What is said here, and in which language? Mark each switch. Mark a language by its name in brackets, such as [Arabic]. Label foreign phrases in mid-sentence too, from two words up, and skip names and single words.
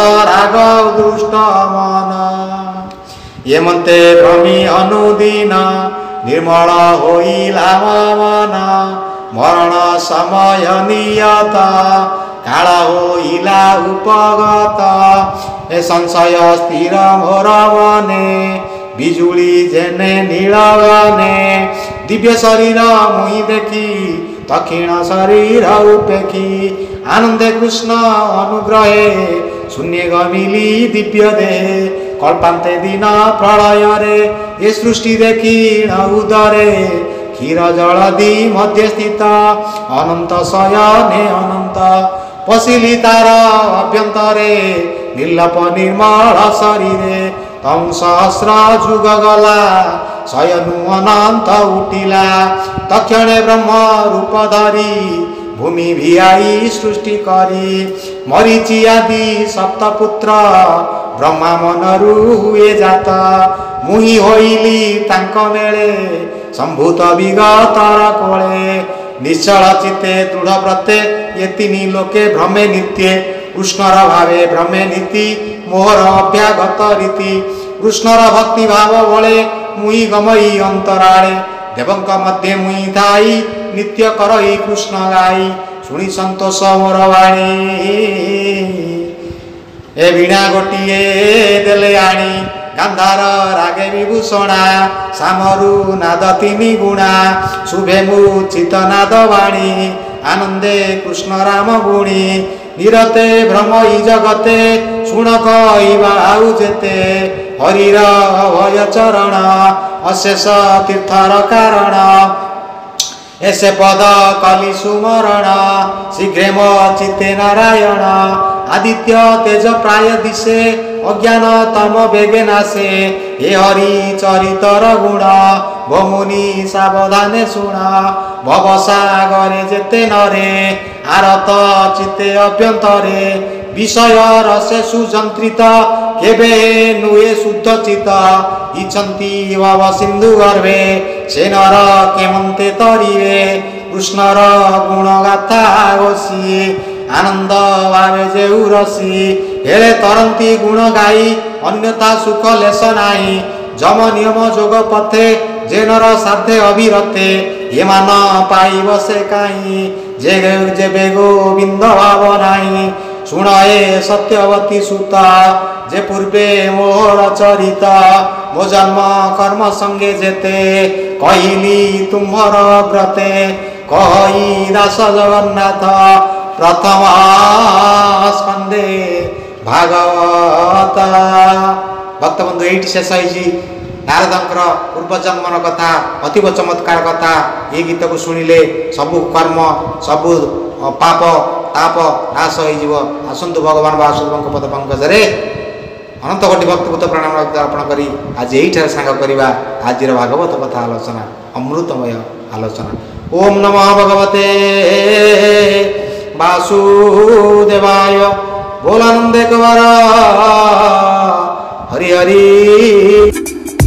[Odia] ରାଗ ଦୁଷ୍ଟ ମନ ଯେ ମନ୍ତେ ଭ୍ରମି ଅନୁଦିନ ନିର୍ମଳ ହୋଇଲା ମନ ମରଣ ସମୟ ନିୟତ କାଳ ହୋଇଲା ଉପଗତ ଏ ସଂଶୟ ସ୍ଥିର ମୋର ମନେ ବିଜୁଳି ଯେନେ ନୀଳଗନେ ଦିବ୍ୟ ଶରୀର ମୁଇ ଦେଖି ଦକ୍ଷିଣ ଶରୀର ଉପେଖି ଆନନ୍ଦେ କୃଷ୍ଣ ଅନୁଗ୍ରହେ ଶୂନ୍ୟ ଗମିଲି ଦିବ୍ୟ ଦେ କଳ୍ପାନ୍ତେ ଦିନ ପ୍ରଳୟ ରେ ଯେ ସୃଷ୍ଟି ଦେଖି ଉଦରେ କ୍ଷୀର ଜଳଧି ମଧ୍ୟ ସ୍ଥିତ ଅନନ୍ତ ଶୟନେ ଅନନ୍ତ ପଶିଲି ତାର ଅଭ୍ୟନ୍ତରେ ନିର୍ଲପ ନିର୍ମଳ ଶରୀରେ ତମ ସହସ୍ର ଯୁଗ ଗଲା ଶୟନୁ ଅନନ୍ତ ଉଠିଲା ତକ୍ଷଣେ ବ୍ରହ୍ମ ରୂପ ଧରି ଭୂମି ଭିଆଇ ସୃଷ୍ଟି କରି ମରୀଚି ଆଦି ସପ୍ତପୁତ୍ର ବ୍ରହ୍ମା ମନରୁ ହୁଏ ଜାତ ମୁହିଁ ହୋଇଲି ତାଙ୍କ ମେଳେ ସମ୍ଭୂତ ବିଗତର କୋଳେ ନିଶ୍ଚଳ ଚିତ୍ତେ ଦୃଢ଼ ବ୍ରତେ ଯେ ତିନି ଲୋକେ ଭ୍ରମେ ନିତ୍ୟେ କୃଷ୍ଣର ଭାବେ ଭ୍ରମେ ନୀତି ମୋହର ଅଭ୍ୟାଗତ ରୀତି କୃଷ୍ଣର ଭକ୍ତି ଭାବ ବଳେ ମୁଇ ଗମଇ ଅନ୍ତରାଳେ ଦେବଙ୍କ ମଧ୍ୟ ମୁଇ ଥାଇ ନିତ୍ୟ କରଇ କୃଷ୍ଣ ଗାଇ ଶୁଣି ସନ୍ତୋଷ ମୋର ବାଣୀ ଏ ବୀଣା ଗୋଟିଏ ଦେଲେ ଆଣି ଗାନ୍ଧାର ରାଗେ ବିଭୂଷଣା ସାମରୁ ନାଦ ତିନି ଗୁଣା ଶୁଭେ ମୂର୍ଛିତ ନାଦ ବାଣୀ ଆନନ୍ଦେ କୃଷ୍ଣ ରାମ ଗୁଣି ନିରତେ ଭ୍ରମଇ ଜଗତେ ଶୁଣ କହିବା ଆଉ ଯେତେ ହରିର ଭୟ ଚରଣ ଅଶେଷ ତୀର୍ଥର କାରଣ ଏସେ ପଦ କଳି ସୁମରଣ ଶୀଘ୍ରେ ମୋ ଚିତ୍ତେ ନାରାୟଣ ଆଦିତ୍ୟ ତେଜ ପ୍ରାୟ ଦିଶେ ଅଜ୍ଞାନ ତମ ବେଗେ ନାଶେ ହେ ହରି ଚରିତର ଗୁଣ ବହୁମୁନି ସାବଧାନେ ଶୁଣ ଭବସାଗରେ ଯେତେ ନରେ ଆରତ ଚିତ୍ତେ ଅଭ୍ୟନ୍ତରେ ବିଷୟ ରସେ ସୁଯନ୍ତ୍ରିତ କେବେ ନୁଏ ଶୁଦ୍ଧ ଚିତ୍ତ ଇଚ୍ଛନ୍ତି ଭବ ସିନ୍ଧୁ ଗର୍ଭେ ସେ ନର କେମନ୍ତେ ତରିବେ କୃଷ୍ଣର ଗୁଣ ଗାଥା ଘୋଷି ଆନନ୍ଦ ଭାବେ ଯେଉ ରସି ହେଲେ ତରନ୍ତି ଗୁଣ ଗାଇ ଅନ୍ୟଥା ସୁଖ ଲେଶ ନାହିଁ ଯମ ନିୟମ ଯୋଗ ପଥେ ଯେନର ସାଧେ ଅବିରତେ ଯେ ମାନ ପାଇବ ସେ କାଇଁ ଯେବେ ଗୋବିନ୍ଦ ଭାବ ନାହିଁ ଶୁଣ ଏ ସତ୍ୟବତୀ ସୁତା ଯେ ପୂର୍ବେ ମୋର ଚରିତ ମୋ ଜନ୍ମ କର୍ମ ସଙ୍ଗେ ଯେତେ କହଲି ତୁମ୍ଭର ବ୍ରତେ କହି ଦାସ ଜଗନ୍ନାଥ ପ୍ରଥମ ସ୍କନ୍ଦେ ଭାଗବତ ଭକ୍ତ ବନ୍ଧୁ ଯେ ଶେଷ ହୋତି ନାରଦଙ୍କର ପୂର୍ବଜନ୍ମର କଥା ଅତୀବ ଚମତ୍କାର କଥା ଯେ ଗୀତ କୋ ଶୁଣିଲେ ସବୁ କର୍ମ ସବୁ ପାପ ତାପ ନାଶ ହୋ ଆସତୁ ଭଗବାନ ବାସୁଦେବ ପଦ ପଙ୍କଜରେ ଅନନ୍ତ କୋଟି ଭକ୍ତିଭୂତ ପ୍ରଣାମ ଅର୍ପଣ କରି ଆଜ ଯହି ସାଙ୍ଗ କରବା ଆଜ ଭାଗବତ କଥା ଆଲୋଚନା ଅମୃତମୟ ଆଲୋଚନା [Sanskrit] ओम नमः भगवते वासुदेवाय [Odia] ବୋଲାନନ୍ଦେ କୁମାର ହରି ହରି।